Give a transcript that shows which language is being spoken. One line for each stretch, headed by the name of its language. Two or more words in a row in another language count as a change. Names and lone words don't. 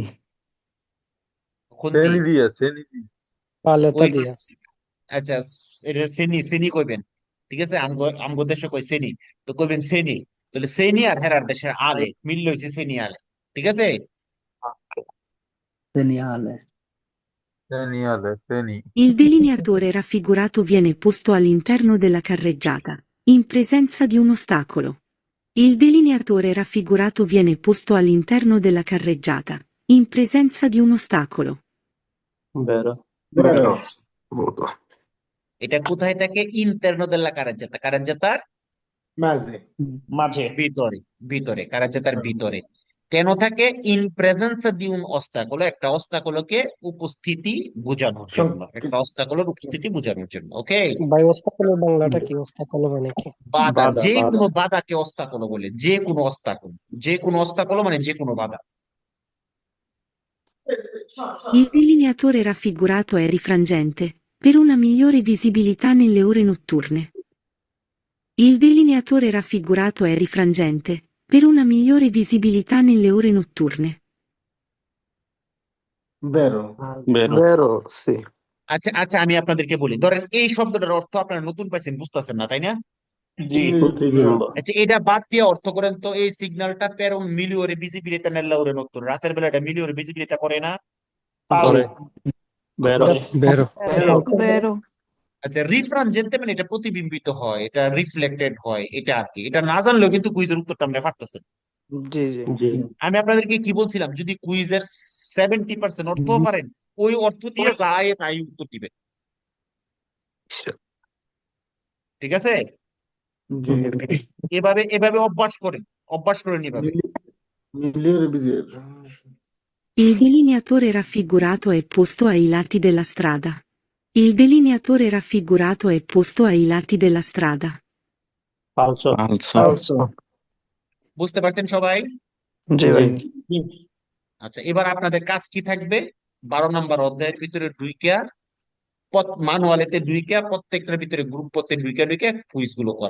Bangla: খুন্তি। পালেতা ওই দিয়া আচ্ছা, এটা সেনি কইবেন। ঠিক আছে, আমগো দেশে কই সেনি, তো কইবেন সেনি। তাহলে সেনি আর হেরার দেশের আলে মিল লইছে সেনি আলে। ঠিক আছে? সেনিয়ালে
Italian: Il delineatore raffigurato viene posto all'interno della carreggiata, in presenza di un ostacolo. Il delineatore raffigurato viene posto all'interno della carreggiata, in presenza di un ostacolo.
Bangla: বেরো বেরো এটা কোথায় থাকে?
Italian: interno della carreggiata,
Bangla: কারাজ্জাতার মাঝে মাঝে, ভিতরে, ভিতরে, কারাজ্জাতার ভিতরে। কেন থাকে?
Italian: in presenza di un ostacolo,
Bangla: একটা অস্তাকলোকে উপস্থিতি বোঝানোর জন্য, একটা অস্তাকলোর উপস্থিতি বোঝানোর জন্য। ওকে, ভাই ওস্তাকলের বাংলাটা কি? ওস্তাকল মানে কি? বাধা, বাধা, যে বাধা। কোনো বাধাকে অস্তাকলো বলে, যে কোনো অস্তাকল, যে কোনো অস্তাকলো মানে যে কোনো বাধা।
Italian: Il delineatore raffigurato è rifrangente, per una migliore visibilità nelle ore notturne. Il delineatore raffigurato è rifrangente, per una migliore visibilità nelle ore notturne.
Bangla: বেরো বেরো
Italian: vero sì
Bangla: আচ্ছা আচ্ছা, আমি আপনাদেরকে বলি, ধরেন এই শব্দটার অর্থ আপনারা নতুন পাইছেন, বুঝতেছেন না, তাই না? জি প্রতিবিম্ব আচ্ছা, এটা বাদ দিয়ে অর্থ করেন তো, এই সিগন্যালটা পের
Italian: un migliore visibilità nella ore notturne,
Bangla: রাতের বেলা এটা মিলিওরে ভিজিবিলিটি করে না? করে বেরো বেরো বেরো আচ্ছা, রিফ্রানজেন্টে মানে এটা প্রতিবিম্বিত হয়, এটা রিফ্লেক্টেড হয়, এটা আর কি। এটা না জানলেও কিন্তু কুইজের উত্তরটা আমরা পারতেছেন। জি জি জি আমি আপনাদেরকে কি বলছিলাম, যদি কুইজের 70% অর্থও পারেন, ওই অর্থ দিয়ে যায় তাই উত্তর দিবেন। ঠিক আছে? জি এভাবে এভাবে অভ্যাস করেন, অভ্যাস করেন এভাবে। মিলিয়র বিজয়
Italian: Il delineatore raffigurato è posto ai lati della strada. Il delineatore raffigurato è posto ai lati della strada.
Bangla: ফালসো ফালসো বুঝতে পারছেন সবাই? জি ভাই আচ্ছা, এবার আপনাদের কাজ কি থাকবে? 12 নম্বর অধ্যায়ের ভিতরে ঢুইকা, মানুয়ালেতে ঢুইকা, প্রত্যেকটার ভিতরে গ্রুপ পড়তে ঢুইকা ঢুইকা কুইজ গুলো করা।